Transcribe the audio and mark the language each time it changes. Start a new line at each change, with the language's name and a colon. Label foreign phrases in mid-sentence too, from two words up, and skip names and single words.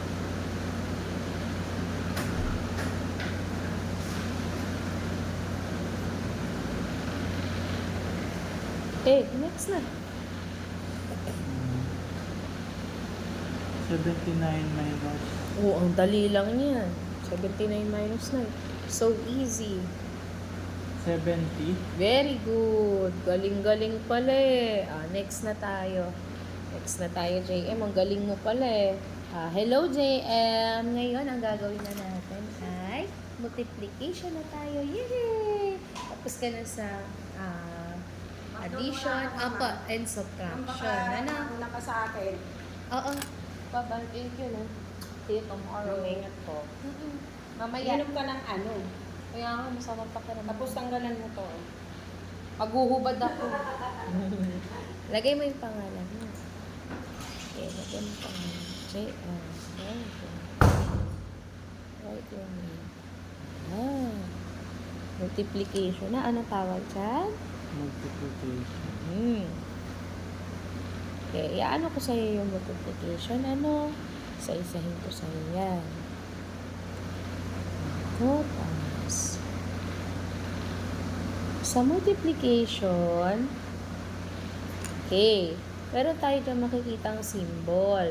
Filipino: Okay, next na.
English: 79 minus
Filipino: Oo, ang dali lang yan. 79 minus 9.
English: So easy. 70. Very good.
Filipino: Galing-galing pala eh. Next na tayo. Next na tayo, JM. Ang galing mo pala eh. Hello, JM. Ngayon, ang gagawin na natin ay multiplication na tayo. Yay! Tapos ka na sa
English: addition, and subtraction.
Filipino: Ano? Una ka sa akin. Oo.
English: Bye-bye. Thank you, no? See you tomorrow.
Filipino: Ingat ko. Mamaya. Inom ka ng ano. Kaya nga, masama pa ka naman. Tapos tanggalan mo to. Maghuhubad ako. Lagay mo yung pangalan mo. Okay, lagay mo yung pangalan.
English: JS. Right your name.
Filipino: Multiplication na. Anong tawag dyan? Multiplication. Okay, iaano ko sa'yo yung multiplication. Ano? Isa-isahin ko sa'yo yan. Times. Sa multiplication, okay, meron tayo dyan makikita ang symbol.